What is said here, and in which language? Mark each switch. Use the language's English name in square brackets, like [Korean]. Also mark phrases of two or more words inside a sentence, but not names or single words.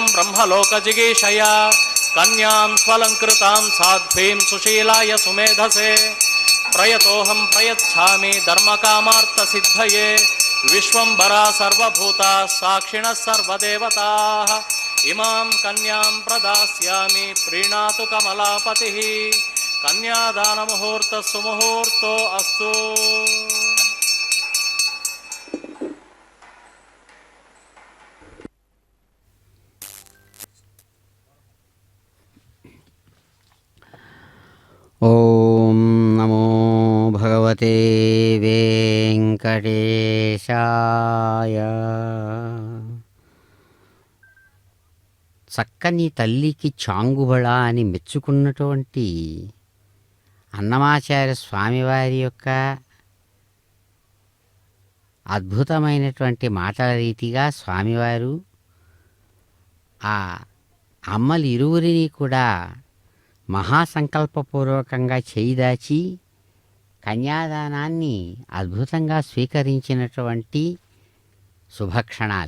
[Sanskrit] ब्रह्मलोकजिगीषया कन्यां स्वलंकृतां साध्वीं सुशीलाय सुमेधसे प्रयतोऽहं प्रयच्छामि धर्मकामार्थसिद्धये विश्वंभरा सर्वभूता साक्षिणः सर्वदेवताः इमां कन्यां प्रदास्यामि प्रीणातु कमलापतिः कन्यादानमुहूर्तः सुमुहूर्तो अस्तु ఓం నమో భగవతే వెంకటేశాయ. [Telugu] చక్కని తల్లికి చాంగుబళ అని మెచ్చుకున్నటువంటి అన్నమాచార్య స్వామివారి యొక్క అద్భుతమైనటువంటి మాటల రీతిగా స్వామివారు ఆ అమ్మలు ఇరువురిని కూడా మహాసంకల్పపూర్వకంగా చేయిదాచి కన్యాదానాన్ని అద్భుతంగా స్వీకరించినటువంటి శుభక్షణాలు.